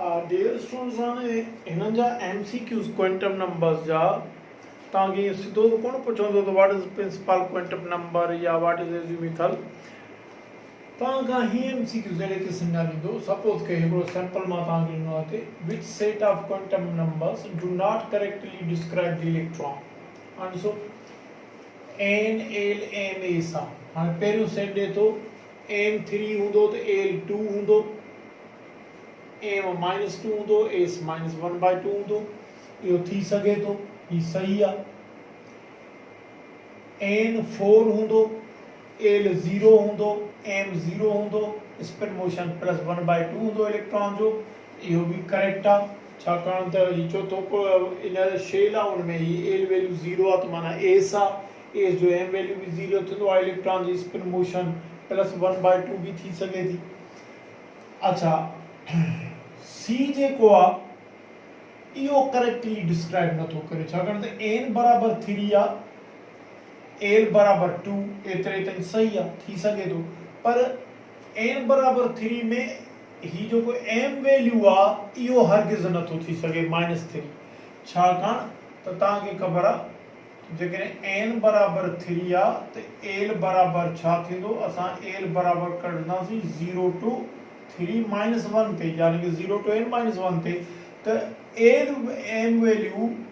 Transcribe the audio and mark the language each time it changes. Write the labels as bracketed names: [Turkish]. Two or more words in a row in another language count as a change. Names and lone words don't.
[English] dear students [Sindhi] हाणे हिननि जा MCQs [English] quantum numbers [Sindhi] जा तव्हांखे इहो सिधो कोन पुछंदो त [English] what is principal quantum [Sindhi] नंबर या [English] what is azimuthal [Sindhi] तव्हांखां हीअ MCQs अहिड़े क़िस्म जा ॾींदो सपोज के हिकिड़ो सैंपल मां तव्हांखे ॾिनो आहे हिते [English] which set of quantum numbers do not correctly describe the electron [Sindhi] हाणे ॾिसो N L M A सां हाणे पहिरियों सेट ॾिए थो M3 हूंदो त L2 हूंदो M-2 हूंदो S-1/2 हूंदो इहो थी सघे थो हीउ सही आहे N4 हूंदो L0 हूंदो M0 हूंदो [English] spin motion [Sindhi] +1/2 हूंदो इलेक्ट्रॉन जो इहो बि करेक्ट आहे छाकाणि त हीउ चोथों [English] in shell [Sindhi] आहे हुन में हीउ [English] L value [Sindhi] 0 आहे त माना S आहे S जो M वैल्यू बि 0 थींदो आहे इलेक्ट्रॉन जी [English] spin motion [Sindhi] +1/2 बि थी सघे थी अच्छा C जेको आहे इहो [English] correctly describe [Sindhi] नथो करे छाकाणि त N बराबर 3 आहे L बराबर 2 एतिरे ताईं सही आहे थी सघे थो पर N बराबर 3 में ही जेको [English] M value [Sindhi] आहे इहो हरगिज़ नथो थी सघे -3 छाकाणि त तव्हांखे ख़बर आहे जेकॾहिं N बराबर 3 आहे त L बराबर छा थींदो असां L बराबर कढंदासीं 0 to 3 -1 ते यानी कि 0 to N -1 ते त [English] L M value